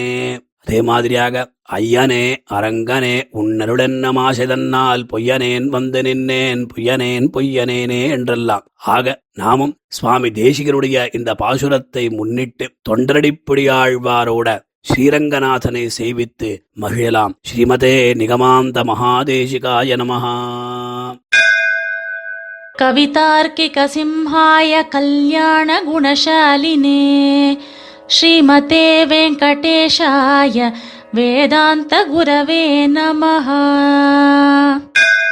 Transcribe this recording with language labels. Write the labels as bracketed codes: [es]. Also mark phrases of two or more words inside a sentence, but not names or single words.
[ta] அதே மாதிரியாக ஐயனே அரங்கனே உன்னருளென்ன மாசைதன்னால் பொய்யனேன் வந்து நின்னேன் பொய்யனேனே என்றெல்லாம். ஆக நாமும் சுவாமி தேசிகருடைய இந்த பாசுரத்தை முன்னிட்டு தொண்டரடிப்படியாழ்வாரோட ஸ்ரீரங்கநாதனை சேவித்து மகிழலாம். [sa] श्रीमते निगमान्त महादेशिकाय नमः. कवितार्किक सिंहाय कल्याण गुणशालिने श्रीमते वेङ्कटेशाय वेदान्त गुरवे नमः.